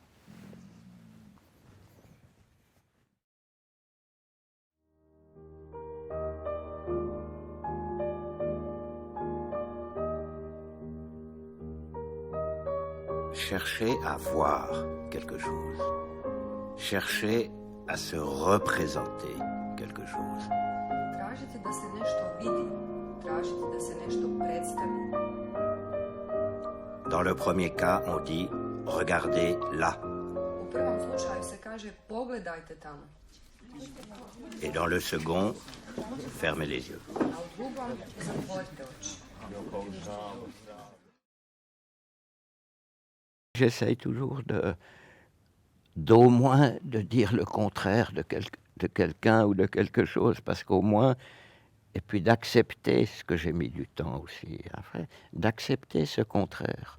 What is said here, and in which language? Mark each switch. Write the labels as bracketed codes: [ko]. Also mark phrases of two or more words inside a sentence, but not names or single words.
[fr] Chercher à voir quelque chose. Chercher à se représenter quelque chose. [hr] Tražiti da se nešto vidi, tražiti da se nešto predstavi. [fr] Dans le premier cas, on dit « regardez là [hr] U prvom slučaju se kaže pogledajte tamo. » [fr] et dans le second, « fermez les yeux ». [hr] A u drugom zatvorite oči. [fr] J'essaye toujours d'au moins de dire le contraire de quelqu'un ou de quelque chose, parce qu'au moins, et puis d'accepter ce que j'ai mis du temps aussi après, d'accepter ce contraire.